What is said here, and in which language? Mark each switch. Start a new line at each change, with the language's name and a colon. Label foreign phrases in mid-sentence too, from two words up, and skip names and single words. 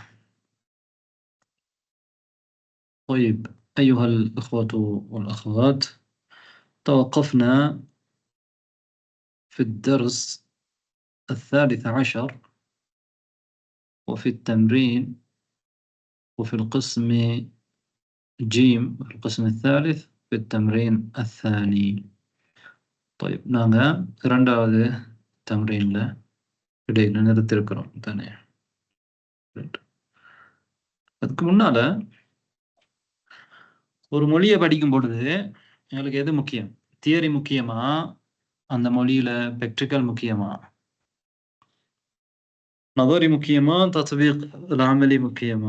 Arabic: طيب، أيها الإخوة والأخوات، توقفنا في الدرس 13 وفي التمرين وفي القسم جيم، القسم الثالث في التمرين الثاني. طيب،
Tamil: நாங்கள் இரண்டாவது தம்ரீனில் இடையில நிறுத்திருக்கிறோம் தானே. அதுக்கு முன்னால ஒரு மொழியை படிக்கும் பொழுது எங்களுக்கு எது முக்கியம்? தியரி முக்கியமா, அந்த மொழியில பிராக்டிக்கல் முக்கியமா, நظري முக்கியமா,
Arabic: تطبيق العملي
Tamil: முக்கியமா?